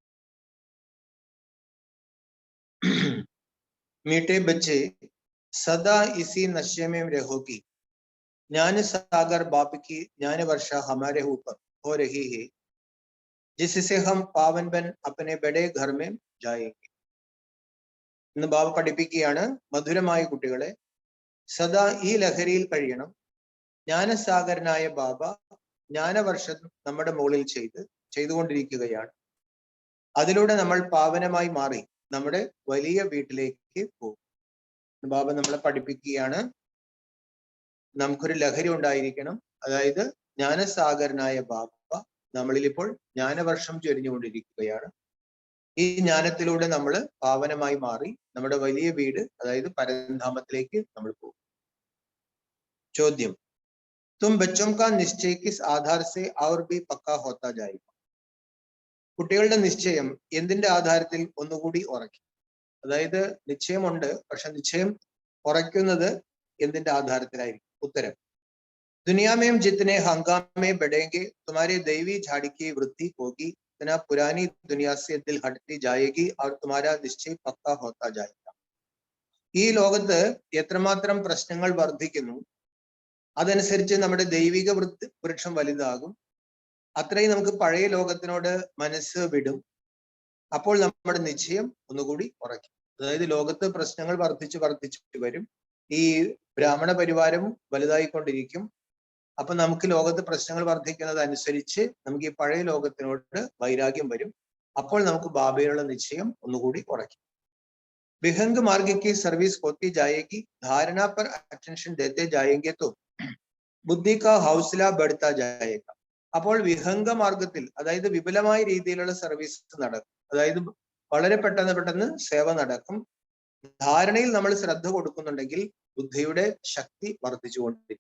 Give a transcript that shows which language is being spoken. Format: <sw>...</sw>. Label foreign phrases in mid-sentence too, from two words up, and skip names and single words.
<hi>मीठे बच्चे, सदा इसी नशे में रहोगी। ज्ञान सागर बाप की ज्ञान वर्षा हमारे ऊपर हो रही है, जिससे हम पावन बन अपने बड़े घर में जाएंगे.</hi> <ml>ഇന്ന് ബാബ പഠിപ്പിക്കുകയാണ്, മധുരമായ കുട്ടികളെ, സദാ ഈ ലഹരിയിൽ കഴിയണം. ജ്ഞാനസാഗരനായ ബാബ ജ്ഞാനവർഷം നമ്മുടെ മുകളിൽ ചെയ്തുകൊണ്ടിരിക്കുകയാണ്. അതിലൂടെ നമ്മൾ പാവനമായി മാറി നമ്മുടെ വലിയ വീട്ടിലേക്ക് പോകും. ബാബ നമ്മളെ പഠിപ്പിക്കുകയാണ്, നമുക്കൊരു ലഹരി ഉണ്ടായിരിക്കണം. അതായത് ജ്ഞാനസാഗരനായ ബാബ നമ്മളിൽ ഇപ്പോൾ ജ്ഞാനവർഷം ചൊരിഞ്ഞുകൊണ്ടിരിക്കുകയാണ്. ഈ ജ്ഞാനത്തിലൂടെ നമ്മൾ പാവനമായി മാറി നമ്മുടെ വലിയ വീട്, അതായത് പരംധാമത്തിലേക്ക് നമ്മൾ പോകും. ചോദ്യം:</ml> <hi>तुम बच्चों का निश्चय किस आधार से और भी पक्का होता जाएगा?</hi> <ml>കുട്ടികളുടെ നിശ്ചയം എന്തിന്റെ ആധാരത്തിൽ ഒന്നുകൂടി ഉറയ്ക്കും? അതായത് നിശ്ചയമുണ്ട്, പക്ഷെ നിശ്ചയം ഉറയ്ക്കുന്നത് എന്തിന്റെ ആധാരത്തിലായിരിക്കും? ഉത്തരം:</ml> <hi>दुनिया में जितने हंगामे बढ़ेंगे, तुम्हारे दैवी झाड़ी की वृद्धि होगी, इतना पुरानी दुनिया से दिल हटती जाएगी और तुम्हारा निश्चय पक्का होता जाएगा.</hi> <ml>ഈ ലോകത്ത് എത്രമാത്രം പ്രശ്നങ്ങൾ വർദ്ധിക്കുന്നു, അതനുസരിച്ച് നമ്മുടെ ദൈവിക വൃക്ഷം വലുതാകും. അത്രയും നമുക്ക് പഴയ ലോകത്തിനോട് മനസ്സ് വിടും. അപ്പോൾ നമ്മുടെ നിശ്ചയം ഒന്നുകൂടി ഉറയ്ക്കും. അതായത് ലോകത്ത് പ്രശ്നങ്ങൾ വർദ്ധിച്ചു വരും. ഈ ബ്രാഹ്മണ പരിവാരം വലുതായിക്കൊണ്ടിരിക്കും. അപ്പൊ നമുക്ക് ലോകത്ത് പ്രശ്നങ്ങൾ വർദ്ധിക്കുന്നത് അനുസരിച്ച് നമുക്ക് ഈ പഴയ ലോകത്തിനോട് വൈരാഗ്യം വരും. അപ്പോൾ നമുക്ക് ബാബയിലുള്ള നിശ്ചയം ഒന്നുകൂടി ഉറയ്ക്കും.</ml> <hi>विहंग मार्ग की सर्विस होती जाएगी, धारणा पर अटेंशन देते जाएंगे तो बुद्धि का हौसला बढ़ता जाएगा.</hi> <ml>അപ്പോൾ വിഹംഗ മാർഗത്തിൽ, അതായത് വിപുലമായ രീതിയിലുള്ള സർവീസ് നടക്കും. അതായത് വളരെ പെട്ടെന്ന് സേവ നടക്കും. ധാരണയിൽ നമ്മൾ ശ്രദ്ധ കൊടുക്കുന്നുണ്ടെങ്കിൽ ബുദ്ധിയുടെ ശക്തി വർദ്ധിച്ചുകൊണ്ടിരിക്കും.</ml>